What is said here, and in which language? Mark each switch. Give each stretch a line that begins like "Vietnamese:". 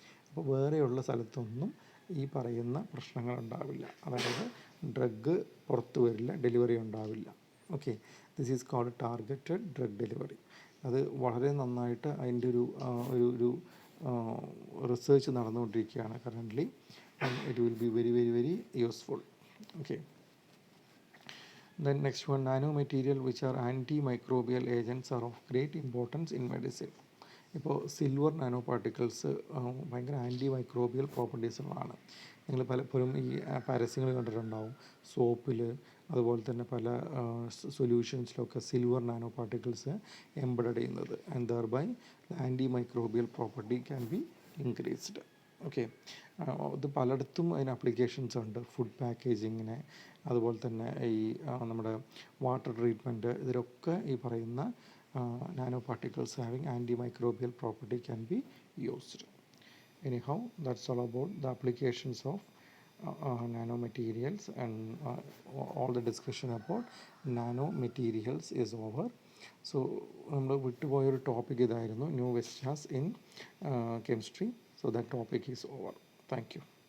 Malayalam: അപ്പോൾ വേറെയുള്ള സ്ഥലത്തൊന്നും ഈ പറയുന്ന പ്രശ്നങ്ങൾ ഉണ്ടാവില്ല, അതായത് ഡ്രഗ് പുറത്തു വരില്ല, ഡെലിവറി ഉണ്ടാവില്ല.
English: Okay, this is called targeted drug delivery.
Malayalam: അത് വളരെ നന്നായിട്ട് അതിൻ്റെ ഒരു റിസർച്ച് നടന്നുകൊണ്ടിരിക്കുകയാണ് currently.
English: It will be very very very useful. Okay, Then next one, nanomaterial which are antimicrobial agents are of great importance in medicine.
Malayalam: ഇപ്പോൾ silver nano particles ഭയങ്കര anti microbial properties ഉള്ളതാണ്. നിങ്ങൾ പലപ്പോഴും ഈ പരസ്യങ്ങൾ കണ്ടിട്ടുണ്ടാവും. സോപ്പിൽ അതുപോലെ തന്നെ പല സൊല്യൂഷൻസിലൊക്കെ സിൽവർ നാനോ പാർട്ടിക്കിൾസ് എംബഡഡ് ചെയ്യുന്നത്.
English: And thereby antimicrobial property can be increased.
Malayalam: Okay, ഇത് പലയിടത്തും അതിന് അപ്ലിക്കേഷൻസ് ഉണ്ട്. ഫുഡ് പാക്കേജിങ്ങിന്, അതുപോലെ തന്നെ ഈ നമ്മുടെ വാട്ടർ ട്രീറ്റ്മെൻറ്റ്, ഇതിലൊക്കെ ഈ പറയുന്ന
English: nanoparticles having antimicrobial property can be used. Anyhow, that's all about the applications of nanomaterials, and all the discussion about nanomaterials is over. So
Malayalam: നമ്മൾ വിട്ടുപോയൊരു ടോപ്പിക് ഇതായിരുന്നു,
English: New vistas in chemistry. So that topic is over. Thank you.